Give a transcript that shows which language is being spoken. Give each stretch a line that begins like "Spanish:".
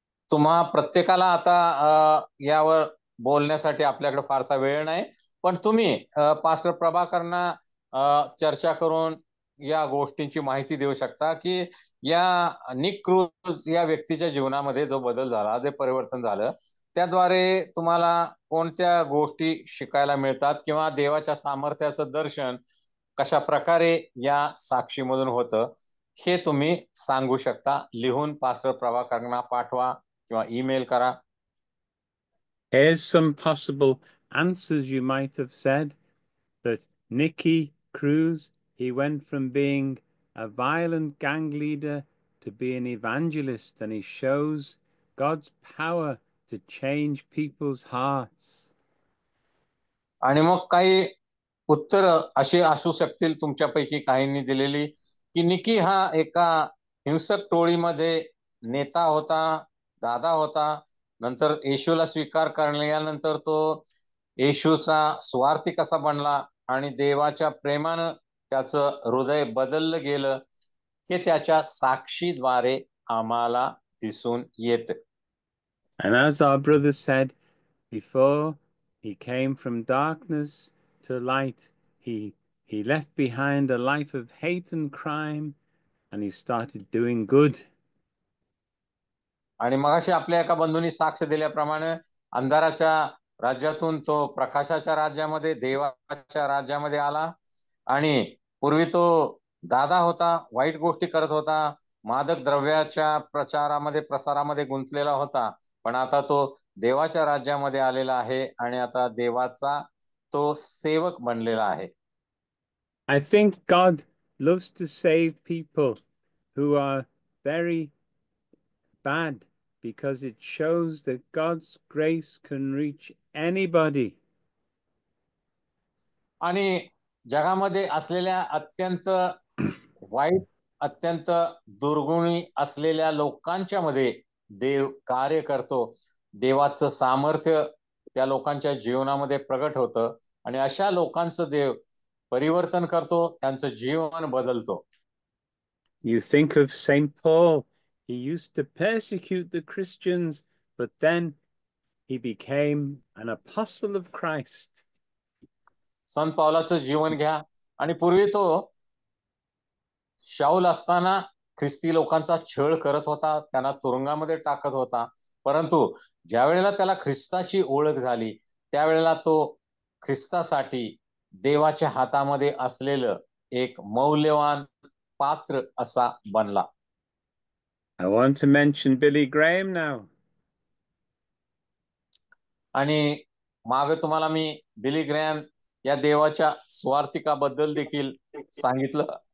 Marathi: तुम्हा प्रत्येकाला आता यावर बोलण्यासाठी आपल्याकडे फारसा वेळ नाही, पण तुम्ही पास्टर प्रभाकरना चर्चा करून या गोष्टींची माहिती देऊ शकता की या निक क्रूज या व्यक्तीच्या जीवनामध्ये जो बदल झाला, जे परिवर्तन झालं, त्याद्वारे तुम्हाला कोणत्या गोष्टी शिकायला मिळतात किंवा देवाच्या सामर्थ्याचं दर्शन कशा प्रकारे या साक्षीमधून होतं, हे तुम्ही सांगू शकता. लिहून पास्टर प्रभाकरना पाठवा किंवा ईमेल करा.
English: Here's some possible answers you might have said. That Nicky Cruz, he went from being a violent gang leader to be an evangelist, and he shows God's power to change people's hearts.
Marathi: आणि मग काही उत्तर अशी असू शकतील तुमच्यापैकी काहींनी दिलेली, की निकी हा एका हिंसक टोळीमध्ये नेता होता, दादा होता. नंतर येशूला स्वीकार करण्यानंतर तो येशूचा स्वार्थी कसा बनला आणि देवाच्या प्रेमानं त्याचं हृदय बदललं गेलं, हे त्याच्या साक्षीद्वारे आम्हाला दिसून येतं.
English: And as our brother said before, he came from darkness to light. He left behind a life of hate and crime, and he started doing good.
Marathi: आणि मगाशी आपल्या एका बंधूंनी साक्ष दिल्याप्रमाणे अंधाराच्या राज्यातून तो प्रकाशाच्या राज्यामध्ये, देवाच्या राज्यामध्ये आला. आणि पूर्वी तो दादा होता, वाईट गोष्टी करत होता, मादक द्रव्याच्या प्रसारामध्ये गुंतलेला होता, पण आता तो देवाच्या राज्यामध्ये आलेला आहे आणि आता देवाचा तो सेवक बनलेला आहे.
English: I think God loves to save people who are very bad, because it shows that God's grace can reach anybody.
Marathi: आणि जगामध्ये असलेल्या अत्यंत वाईट, अत्यंत दुर्गुणी असलेल्या लोकांच्या मध्ये देव कार्य करतो. देवाचं सामर्थ्य त्या लोकांच्या जीवनामध्ये प्रगट होतं आणि अशा लोकांचं देव परिवर्तन करतो, त्यांचं जीवन बदलतो.
English: You think of St. Paul. He used to persecute the Christians, but then he became an apostle of Christ.
Marathi: संत पौलाचं जीवन घ्या, आणि पूर्वी तो शाऊल असताना ख्रिस्ती लोकांचा छळ करत होता, त्यांना तुरुंगामध्ये टाकत होता. परंतु ज्या वेळेला त्याला ख्रिस्ताची ओळख झाली, त्यावेळेला तो ख्रिस्तासाठी देवाच्या हातामध्ये असलेलं एक मौल्यवान पात्र असा बनला.
English: I want to mention Billy Graham now.
Marathi: आणि मागे तुम्हाला मी बिली ग्रॅम या देवाच्या स्वार्थिकाबद्दल देखील सांगितलं.